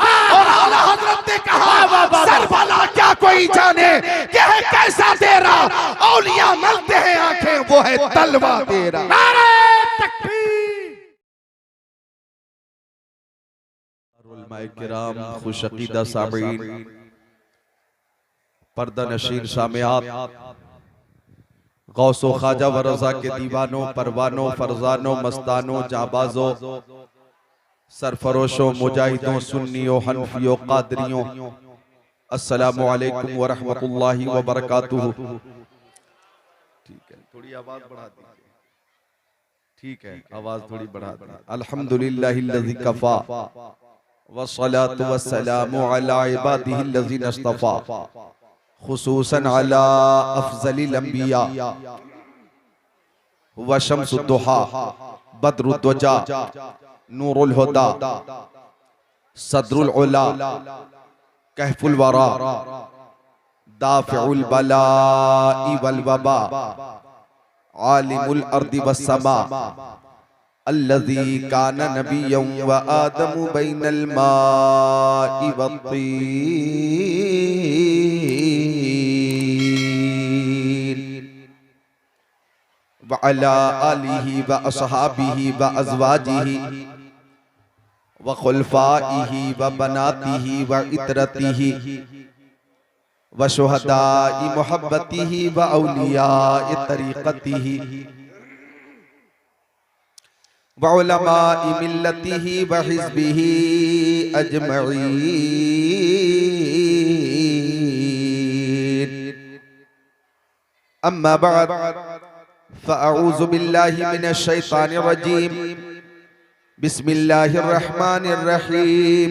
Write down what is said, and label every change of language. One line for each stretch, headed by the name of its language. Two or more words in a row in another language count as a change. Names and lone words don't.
Hindi: और आला हजरत ने कहा, सर वाला क्या कोई जाने कि है कैसा तेरा, औलिया मलते हैं आंखें, वो है तलवा तेरा। नारे तकबीर। उलमाए किराम, खुशअकीदा सामीईन, पर्दा नशीन सामियात, गौसो ख्वाजा व रज़ा के दीवानों, परवानों, फरजानों, मस्तानों, जाबाजों, सरफरोशों, मुजाहिदों, सुन्नियों, हनफियों, कादरियों,
Arabic: السلام عليكم ورحمة الله وبركاته.
Hindi: ठीक है, थोड़ी आवाज बढ़ा दीजिए। ठीक है, आवाज थोड़ी बढ़ा दीजिए।
Arabic: الحمد لله الذي كفى والصلاة والسلام على عباده الذين اصطفى، خصوصا على أفضل الأنبياء وشمس الضحى، بدر الدجى، نور الهدى, صدر العلى، كهف الورى، دافع البلاء والوباء، عالم الأرض والسماء، الذي كان نبيا وآدم بين الماء والطين، وعلى آله وأصحابه وأزواجه وخلفائه وبناته وعترته وشهداء محبته وأولياء طريقته وعلماء ملته وحزبه أجمعين. أما بعد، فأعوذ بالله من الشيطان الرجيم، بسم الله الرحمن الرحيم.